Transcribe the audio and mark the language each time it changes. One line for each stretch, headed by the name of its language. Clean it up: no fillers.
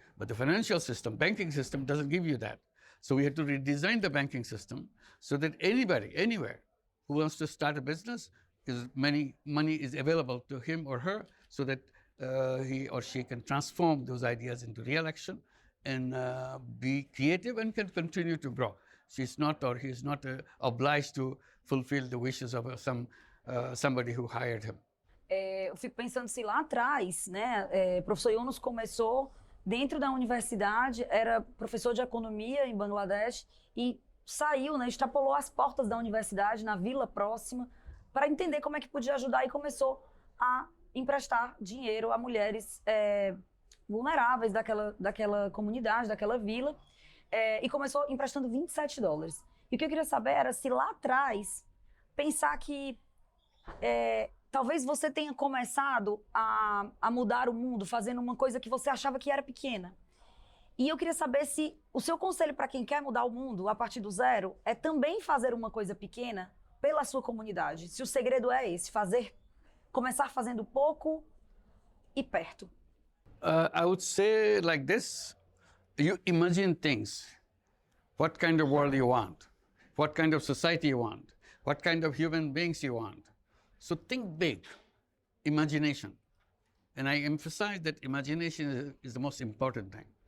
English: But the financial system, banking system, doesn't give you that. So we have to redesign the banking system so that anybody, anywhere, who wants to start a business, money is available to him or her so that he or she can transform those ideas into real action and be creative and can continue to grow. She's not or he's not obliged to fulfill the wishes of somebody who hired him.
Portuguese: Eu fico pensando se lá atrás, né, professor Yunus começou dentro da universidade, era professor de economia em Bangladesh e saiu, né, extrapolou as portas da universidade na vila próxima para entender como é que podia ajudar e começou a emprestar dinheiro a mulheres vulneráveis daquela comunidade, daquela vila, e começou emprestando $27. E o que eu queria saber era se lá atrás pensar que talvez você tenha começado a mudar o mundo fazendo uma coisa que você achava que era pequena. E eu queria saber se o seu conselho para quem quer mudar o mundo a partir do zero é também fazer uma coisa pequena pela sua comunidade. Se o segredo é esse, começar fazendo pouco e perto.
English: I would say like this, you imagine things. What kind of world you want? What kind of society you want? What kind of human beings you want? So think big, imagination. And I emphasize that imagination is the most important thing.